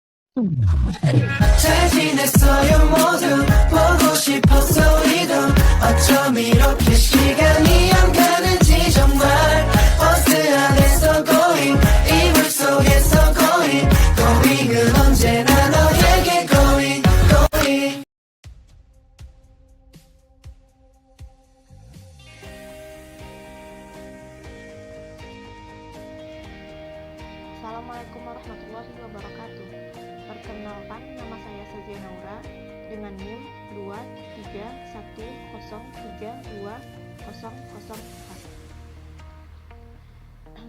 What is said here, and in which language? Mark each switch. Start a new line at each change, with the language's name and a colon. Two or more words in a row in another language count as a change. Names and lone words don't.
Korean: 잘 지냈어요 모두 보고 싶었어 우리도 어쩜 이렇게 시간이 안 가는지 정말 버스 안에서 going 이불 속에서 going은 언제나 너에게 going
Arabic: السلام عليكم ورحمة الله وبركاته.
Indonesian: Perkenalkan, nama saya Sazia Naura dengan NIM 231032004.